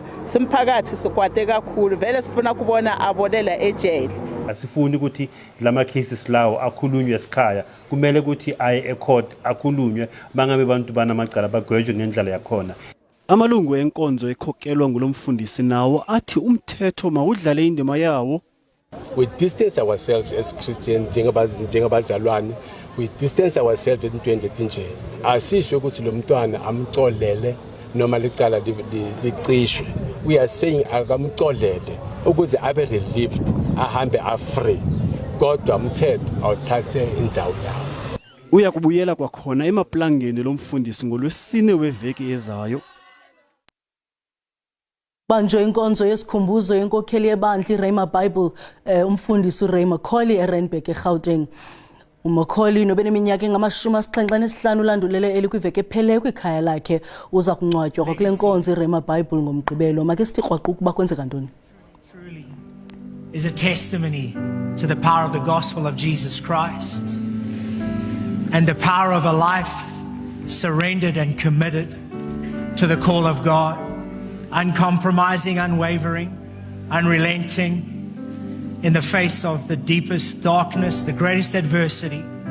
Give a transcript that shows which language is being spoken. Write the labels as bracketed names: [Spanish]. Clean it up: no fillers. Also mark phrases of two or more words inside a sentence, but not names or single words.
[Zulu] Simphakathi sikwade kakhulu vele sifuna kubona abolela ejele. Asifuni ukuthi lama cases lawo akhulunywe esikhaya. Kumele ukuthi aye ecourt akhulunywe bangabe abantu banamacala bagwejwe ngendlela yakhona. [Xhosa] Amalungu enkonzo ekhokelwa ngulomfundisi nawo athi umthetho mawudlale indima yawo. [English] We distance ourselves as Christians njengabazalwane. We distance ourselves [Zulu] entweni nje. Asisho ukuthi lo mntwana amxolele noma licala licishwe. [English] We are saying [Zulu] akamxolele ukuze abe relieved ahambe afree. Kodwa umthetho awuthathe indzawo yawo. [Xhosa] Uya kubuyela kwakhona emaplangeni lomfundisi ngolwesine weveki ezayo. Banjwe inkonzo yesikhumbuzo yenkokheli yebandla iRhema Bible umfundisi McCauley eRandburg eGauteng. McCauley nobeneminyaka engama-75 ulandulele elikwiveki epheleyo kwikhaya lakhe uza kungcwatywa kwakule nkonzo iRhema Bible ngomgqibelo. Make sithi rhwaqu ukuba kwenzeka ntoni. [English] Is a testimony to the power of the gospel of Jesus Christ. and the power of a life surrendered and committed to the call of God, uncompromising, unwavering, unrelenting in the face of the deepest darkness, the greatest adversity.